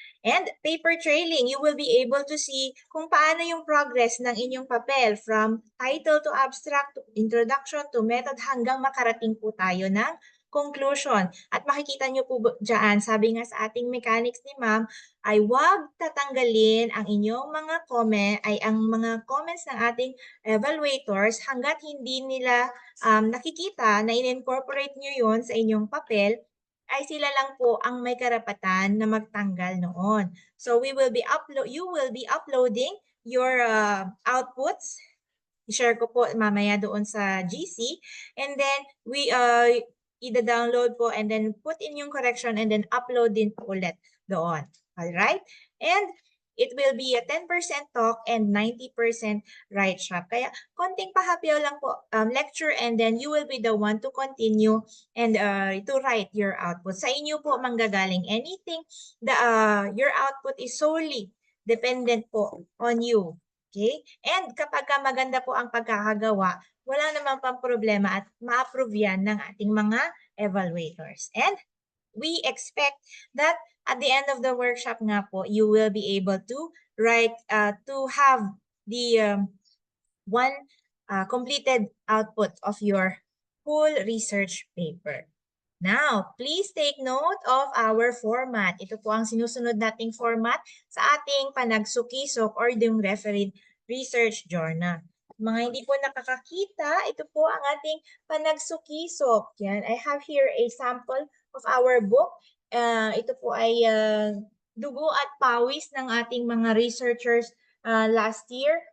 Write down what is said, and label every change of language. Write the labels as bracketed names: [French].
[English] And paper trailing, you will be able to see [Filipino] kung paano yung [English] progress ng inyong papel from title to abstract to introduction to method [Filipino] hanggang makarating po tayo ng [English] conclusion. [Filipino] At makikita nyo po dyan, sabi nga sa ating mechanics ni ma'am, ay huwag tatanggalin ang inyong mga ang mga comments ng ating evaluators hanggat hindi nila nakikita na in-incorporate nyo yun sa inyong papel, ay sila lang po ang may karapatan na magtanggal noon. [English] So you will be uploading your outputs. [Filipino] I-share ko po mamaya doon sa GC, and then i-download po and then put in yung correction and then upload din po ulit doon. Alright? [English] And it will be a 10% talk and 90% write shop. [Filipino] Kaya konting pahapyaw lang po lecture, [English] and then you will be the one to continue and to write your output. [Filipino] Sa inyo po manggagaling [English] anything. Your output is solely dependent po on you. Okay? [Filipino] And kapag maganda po ang pagkakagawa, wala namang pang problema at ma-approve yan ng ating mga evaluators. [English] And we expect that at the end of the workshop nga po, you will be able to write, to have the one completed output of your full research paper. Now, please take note of our format. [Filipino] Ito po ang sinusunod nating format sa ating panagsukisok or yung refereed research journal. Mga hindi po nakakakita, ito po ang ating panagsukisok. [English] Yan, I have here a sample of our book. [Filipino] Ito po ay dugo at pawis ng ating mga researchers last year.